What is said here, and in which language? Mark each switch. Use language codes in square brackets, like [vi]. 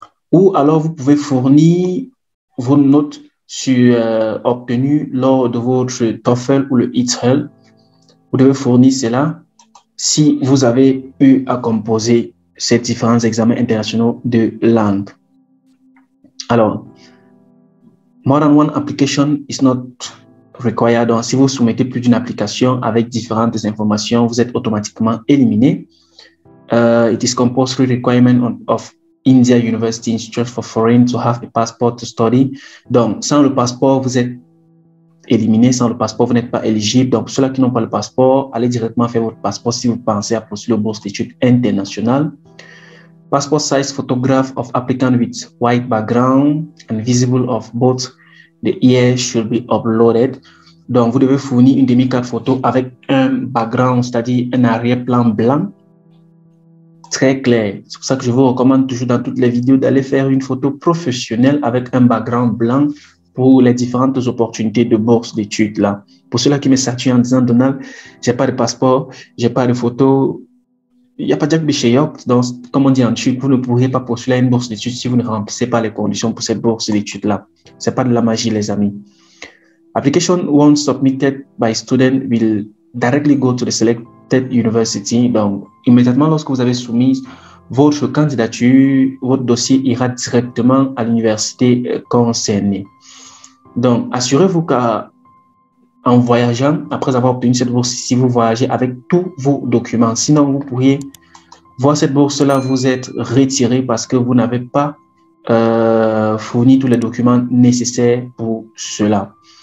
[fr] Ou alors vous pouvez fournir vos notes obtenues lors de votre TOEFL ou le ETL. Vous devez fournir cela si vous avez eu à composer ces différents examens internationaux de langue. [en] Alors, more than one application is not required. [fr] Donc, si vous soumettez plus d'une application avec différentes informations, vous êtes automatiquement éliminé. [en] It is compulsory requirement of India University Institute for Foreign to have a passport to study. [fr] Donc, sans le passeport, vous êtes éliminé. Sans le passeport, vous n'êtes pas éligible. Donc, pour ceux qui n'ont pas le passeport, allez directement faire votre passeport si vous pensez à postuler aux bourses d'études internationales. [en] Passport size photograph of applicant with white background and visible of both the ears should be uploaded. [fr] Donc, vous devez fournir une demi-carte photo avec un background, c'est-à-dire un arrière-plan blanc, très clair. C'est pour ça que je vous recommande toujours dans toutes les vidéos d'aller faire une photo professionnelle avec un background blanc pour les différentes opportunités de bourse d'études là. Pour ceux-là qui me saturent en disant, Donald, j'ai pas de passeport, j'ai pas de photo, il n'y a pas de Bishayok. Donc, comme on dit en Turc, vous ne pourrez pas postuler à une bourse d'études si vous ne remplissez pas les conditions pour cette bourse d'études-là. Ce n'est pas de la magie, les amis. [en] Application once submitted by student will directly go to the selected university. [fr] Donc, immédiatement lorsque vous avez soumis votre candidature, votre dossier ira directement à l'université concernée. Donc, assurez-vous qu'en voyageant, après avoir obtenu cette bourse, si vous voyagez avec tous vos documents, sinon vous pourriez voir cette bourse-là vous être retiré parce que vous n'avez pas fourni tous les documents nécessaires pour cela.